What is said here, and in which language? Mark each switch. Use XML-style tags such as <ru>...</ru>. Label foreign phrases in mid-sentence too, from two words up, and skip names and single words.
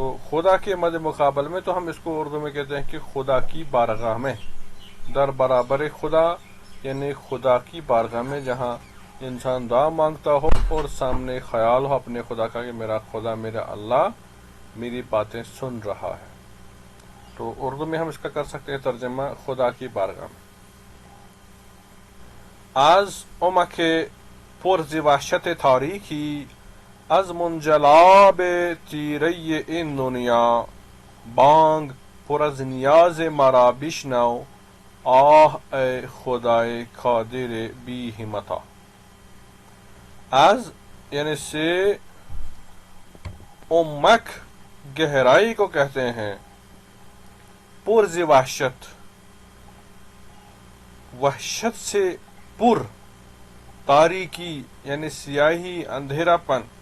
<ur>خدا کے مد مقابل میں تو ہم اس کو اردو میں کہتے ہیں کہ خدا کی بارگاہ میں،</ur> <fa>در برابر خدا</fa> <ur>یعنی خدا کی بارگاہ میں، جہاں انسان دعا مانگتا ہو اور سامنے خیال ہو اپنے خدا کا کہ میرا خدا، میرا اللہ میری باتیں سن رہا ہے، تو اردو میں ہم اس کا کر سکتے ہیں ترجمہ خدا کی بارگاہ میں۔</ur> <fa>از عمق پرز وحشت تاریکی، از منجلاب تیره این دنیا، بانگ پر از نیاز مرا بشنو، آه ای خدای قادر بی همتا۔</fa> <ur>از یعنی سے، عمق گہرائی کو کہتے ہیں،</ur> <fa>پرز وحشت</fa> <ur>وحشت سے پر تاریکی یعنی سیاہی اندھیرا پن</ur>